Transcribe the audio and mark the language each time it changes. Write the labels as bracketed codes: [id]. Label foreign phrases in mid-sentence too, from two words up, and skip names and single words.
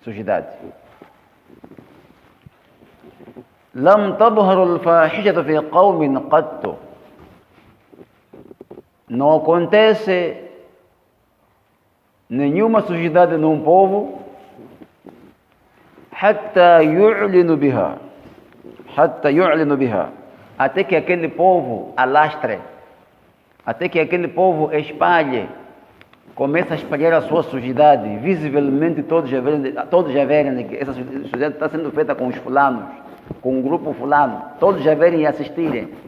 [pt] sujidade. [ar] لم تظهر الفاحشة في قوم قط. [pt] Não acontece nenhuma sujidade num povo [ar] حتى يعلن بها [pt] até que aquele povo alastre, até que aquele povo espalhe, começa a espalhar a sua sujidade, visivelmente todos já verem que essa sujidade está sendo feita com os fulanos, com o grupo fulano, todos já verem e assistirem.